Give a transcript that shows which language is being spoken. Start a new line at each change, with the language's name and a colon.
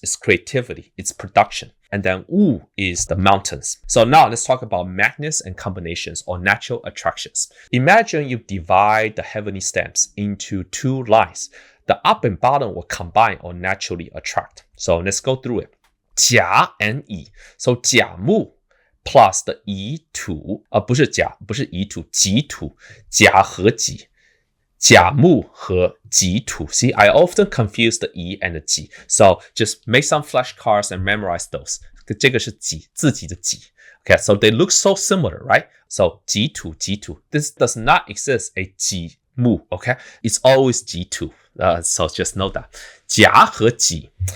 English: It's creativity, it's production. And then 戊 is the mountains. So now let's talk about magnets and combinations or natural attractions. Imagine you divide the heavenly stamps into 2 lines. The up and bottom will combine or naturally attract. So let's go through it. 甲 and 乙. So 甲木 plus the
Chinese: 乙土，不是乙土，己土，甲和己，甲木和己土。
English: See, I often confuse the 乙 and the 己, so just make some flashcards and memorize those.
Chinese: 这个是己，自己的己。
English: Okay, so they look so similar, right? So 己土，己土. This does not exist a 己木, okay? It's always 己土. So just know that.
Chinese: 甲和己.